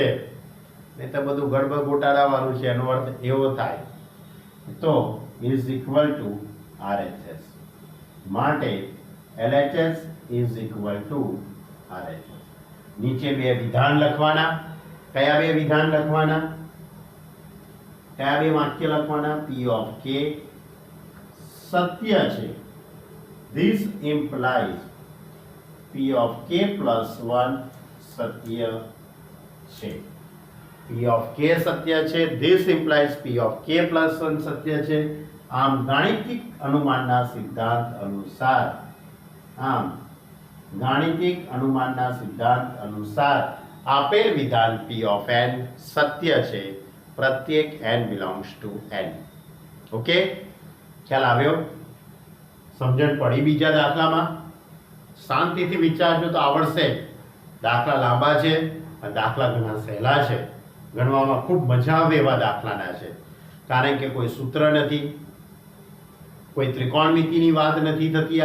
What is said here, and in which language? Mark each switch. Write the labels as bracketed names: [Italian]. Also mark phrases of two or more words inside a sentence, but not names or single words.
[Gujarati] નહીં તો બધું ગડબડ ગોટાળા વાળું છે. એનો અર્થ એવો થાય તો [English] is equal to RHS. માટે LHS is equal to RHS. [Gujarati] નીચે બે વિધાન લખવાના. કયા બે વિધાન લખવાના? કયા બે વાક્ય લખવાના? [English] P of K [Gujarati] સત્ય છે. [English] This implies P of K plus 1 [Gujarati] સત્ય છે. [English] P of K [Gujarati] સત્ય છે. [English] This implies P of K plus 1 [Gujarati] સત્ય છે. આમ ગાણિતિક અનુમાનના સિદ્ધાંત અનુસાર આપેલ વિધાન [English] P of n [Gujarati] સત્ય છે. પ્રત્યેક [English] n belongs to n. [Gujarati] ઓકે, ખ્યાલ આવ્યો? સમજણ પડી? બીજા દાખલામાં શાંતિથી વિચારજો તો આવડશે. દાખલા લાંબા છે અને દાખલા ઘણા સહેલા છે. ગણવામાં ખૂબ મજા આવે એવા દાખલાના છે. કારણ કે કોઈ સૂત્ર નથી, કોઈ ત્રિકોણમિતિની વાત નથી થતી.